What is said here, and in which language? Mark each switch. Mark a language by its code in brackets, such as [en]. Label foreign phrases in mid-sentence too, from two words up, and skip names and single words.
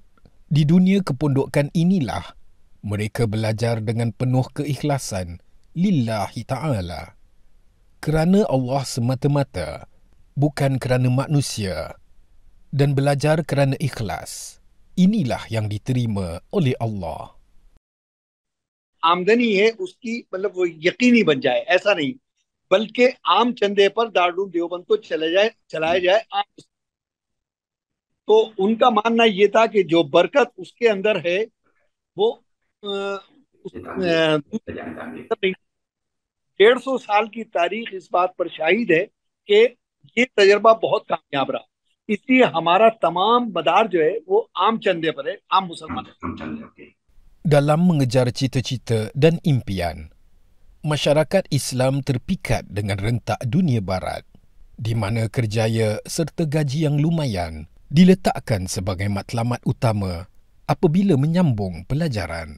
[ms] Di dunia kepondokan inilah, mereka belajar dengan penuh keikhlasan [ar] لله تعالى. [ms] Kerana Allah semata-mata, bukan kerana manusia. Dan belajar kerana ikhlas. Inilah yang diterima oleh Allah. [ur] آمدنی ہے اس کی مطلب وہ یقینی بن جائے، ایسا نہیں، بلکہ عام چندے پر دارل دیوبند کو چلایا جائے. تو ان کا ماننا یہ تھا کہ جو برکت اس کے اندر ہے وہ 150 سال کی تاریخ اس بات پر شاہد ہے کہ یہ تجربہ بہت کامیاب رہا. اس لیے ہمارا تمام مدار جو ہے وہ عام چندے پر ہے، عام مسلمان. [ms] Dalam mengejar cita-cita dan impian, masyarakat Islam terpikat dengan rentak dunia barat, di mana kerjaya serta gaji yang lumayan diletakkan sebagai matlamat utama apabila menyambung pelajaran.